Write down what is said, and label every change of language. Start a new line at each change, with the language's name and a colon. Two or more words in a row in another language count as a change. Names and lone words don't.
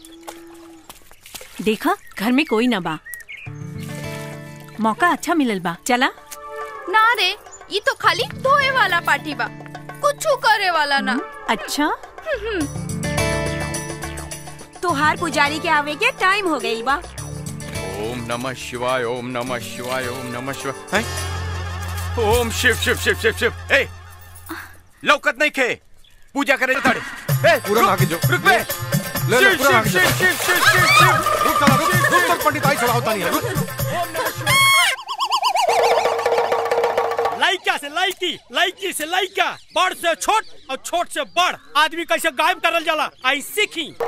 Bhojpuri: देखा घर में कोई ना बा, मौका अच्छा मिलल बा। चला ना रे, ये तो खाली धोए वाला पार्टी बा, कुछ करे वाला ना। अच्छा तोहार पुजारी के आवे के टाइम हो गई बा।
Sanskrit: ओम नमः शिवाय, ओम नमः शिवाय, ओम नमः शिवाय। ओम शिव शिव शिव शिव शिव।
Bhojpuri: ए लौकत नहीं खे, पूजा करे ताड़े। ए पूरा भाग जो रुक बे। ले ले पूरा भाग जो।
Sanskrit: शिव शिव शिव शिव शिव।
Bhojpuri: रुक चला रुक तक पंडित आई चढ़ा होता नहीं है। रुक। लाइका से लाइकी, लाइकी से लाइका, बड़ से छोट और छोट से बड़ आदमी कैसे गायब करल जाला आई सीखी।